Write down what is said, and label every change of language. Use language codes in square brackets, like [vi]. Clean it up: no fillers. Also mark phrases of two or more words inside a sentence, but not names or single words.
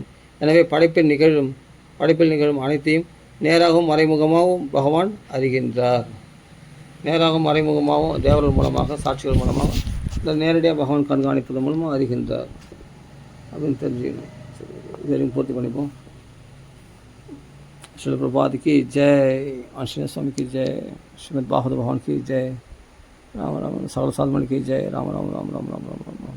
[ta] எனவே படைப்பில் நிகழும் அனைத்தையும் நேராகவும் மறைமுகமாகவும் பகவான் அறிகின்றார். நேராகவும் மறைமுகமாகவும் தேவர்கள் மூலமாக, சாட்சிகள் மூலமாக, இல்லை நேரடியாக பகவான் கண்காணிப்பதன் மூலமாக அறிகின்றார் அப்படின்னு தெரிஞ்சுக்கணும். சரி, இது வரைக்கும் பூர்த்தி பண்ணிப்போம். [hi] श्रील प्रभात की जय, आंजनेय स्वामी की जय, श्रीमद् भागवत भगवान की जय, राम राम, सकल साधुमणि की जय, राम राम राम राम राम राम राम।